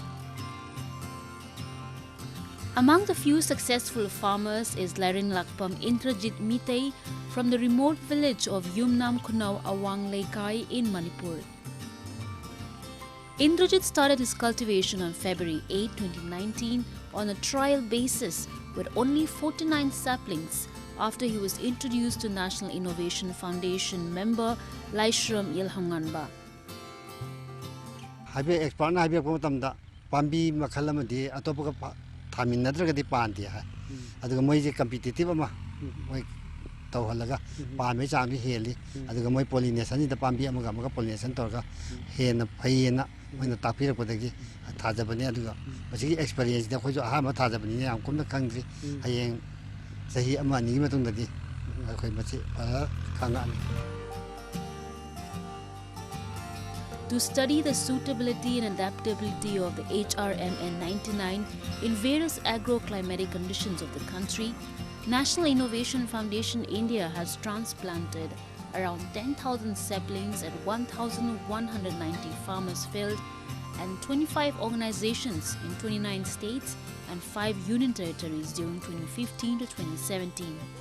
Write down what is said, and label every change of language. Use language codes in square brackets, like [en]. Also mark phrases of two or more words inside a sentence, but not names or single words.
[en] Among the few successful farmers is Larin Lakpam Indrajit Mitei from the remote village of Yumnam Kunau Awang Leikai in Manipur. Indrajit started his cultivation on February 8, 2019 on a trial basis with only 49 saplings after he was introduced to National Innovation Foundation member Laishram Yilhanganba. [mni] Habi expert habi ko tamda pambi makhalamadi atopa thamin nadragadi pandi ha aduga moi je competitive ama moi ꯇꯧꯍꯜꯂꯒ ꯄꯥꯝꯕꯩ ꯆꯥꯡꯗꯨ ꯍꯦꯜꯂꯤ ꯑꯗꯨꯒ ꯃꯣꯏ ꯄꯣꯂꯤꯅꯦꯁꯟꯁꯤꯗ ꯄꯥꯝꯕꯤ ꯑꯃꯒ ꯄꯣꯂꯤꯅꯦꯁꯟ ꯇꯧꯔꯒ ꯍꯦꯟꯅ ꯐꯩꯌꯦꯅ ꯃꯣꯏꯅ ꯇꯥꯛꯄꯤꯔꯛꯄꯗꯒꯤ ꯊꯥꯖꯕꯅꯤ ꯑꯗꯨꯒ ꯃꯁꯤꯒꯤ ꯑꯦꯛꯁꯄꯤꯔꯤꯌꯦꯟꯁꯇꯤ ꯑꯩꯈꯣꯏꯁꯨ ꯑꯍꯥꯟꯕ ꯊꯥꯖꯕꯅꯤꯅ ꯌꯥꯝ ꯀꯨꯞꯅ ꯈꯪꯗ꯭ꯔꯤ ꯍꯌꯦꯡ ꯆꯍꯤ ꯑꯃ ꯑꯅꯤꯒꯤ ꯃꯇꯨꯡꯗꯗꯤ ꯑꯩꯈꯣꯏ ꯃꯁꯤ ꯐꯖꯅ ꯈꯪꯉꯛꯑꯅꯤ. [en] To study the suitability and adaptability of the HRMN 99 in various agroclimatic conditions of the country, National Innovation Foundation India has transplanted around 10,000 saplings at 1,190 farmers' field and 25 organizations in 29 states and 5 union territories during 2015 to 2017.